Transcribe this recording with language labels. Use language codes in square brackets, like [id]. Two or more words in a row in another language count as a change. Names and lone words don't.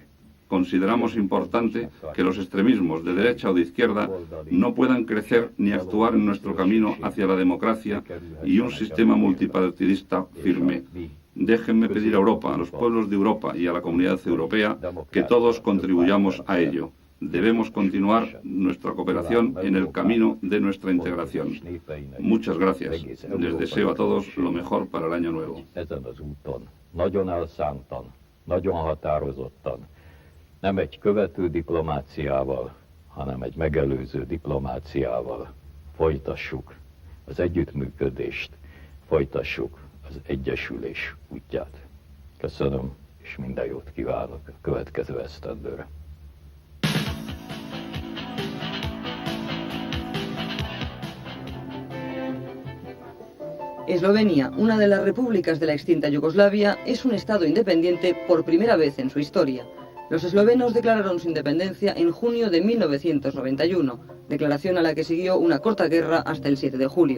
[es] Consideramos importante que los extremismos de derecha o de izquierda no puedan crecer ni actuar en nuestro camino hacia la democracia y un sistema multipartidista firme. Déjenme pedir a Europa, a los pueblos de Europa y a la comunidad europea que todos contribuyamos a ello. Debemos continuar nuestra cooperación en el camino de nuestra integración. Muchas gracias. Les deseo a todos lo mejor para el año nuevo. [hu] Nagyon elszántan, nagyon határozottan, nem egy követő diplomáciával, hanem egy megelőző diplomáciával folytassuk az együttműködést, folytassuk az egyesülés útját. Köszönöm, és minden jót kívánok a következő esztendőre. [es] Eslovenia, una de las repúblicas de la extinta Yugoslavia, es un estado independiente por primera vez en su historia. Los eslovenos declararon su independencia en junio de 1991, declaración a la que siguió una corta guerra hasta el 7 de julio.